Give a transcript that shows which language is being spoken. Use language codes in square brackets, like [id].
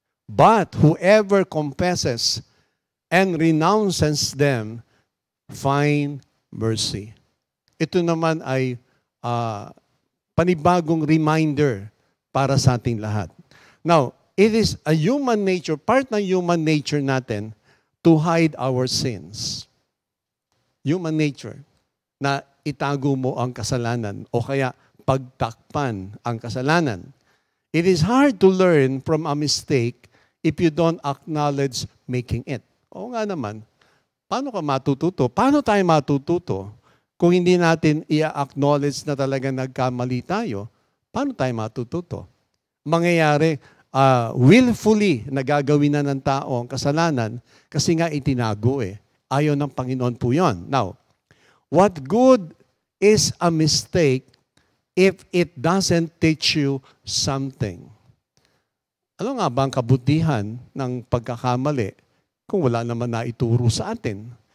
[en] But whoever confesses and renounces them find mercy. [tl] Ito naman ay panibagong reminder para sa ating lahat. [en] Now, it is a human nature, part ng human nature natin to hide our sins. [tl] Human nature, na itago mo ang kasalanan o kaya pagtakpan ang kasalanan. [en] It is hard to learn from a mistake if you don't acknowledge making it. [tl] Oo nga naman, paano ka matututo? Paano tayo matututo kung hindi natin i-acknowledge na talaga nagkamali tayo? Paano tayo matututo? Mangyayari, willfully nagagawin na ng tao ang kasalanan kasi nga itinago eh. Ayaw ng Panginoon po yun. [en] Now, what good is a mistake if it doesn't teach you something? [tl] Ano nga ba ang kabutihan ng pagkakamali kung wala naman na ituro sa atin?